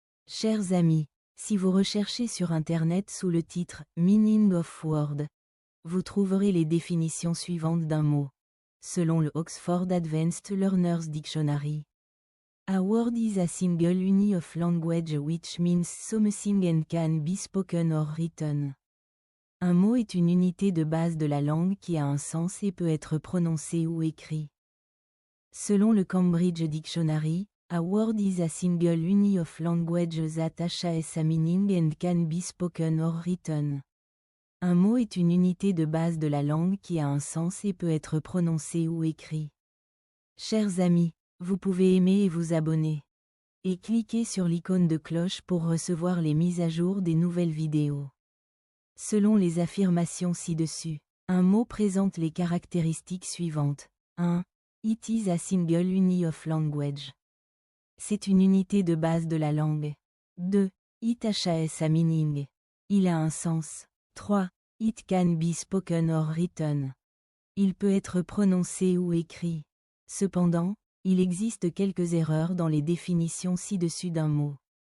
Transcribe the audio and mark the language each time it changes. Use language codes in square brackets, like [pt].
[fr] Chers amis, si vous recherchez sur Internet sous le titre « Meaning of Word », vous trouverez les définitions suivantes d'un mot. Selon le Oxford Advanced Learners Dictionary. [en] A word is a single unit of language which means something and can be spoken or written. [fr] Un mot est une unité de base de la langue qui a un sens et peut être prononcé ou écrit. Selon le [en] Cambridge Dictionary, a word is a single unit of language that has a meaning and can be spoken or written. [fr] Un mot est une unité de base de la langue qui a un sens et peut être prononcé ou écrit. Chers amis, vous pouvez aimer et vous abonner. Et cliquez sur l'icône de cloche pour recevoir les mises à jour des nouvelles vidéos. Selon les affirmations ci-dessus, un mot présente les caractéristiques suivantes. 1. [en] It is a single unit of language. [fr] C'est une unité de base de la langue. 2. [en] It has a meaning. [fr] Il a un sens. 3. [en] It can be spoken or written. [fr] Il peut être prononcé ou écrit. Cependant, il existe quelques erreurs dans les définitions ci-dessus d'un mot.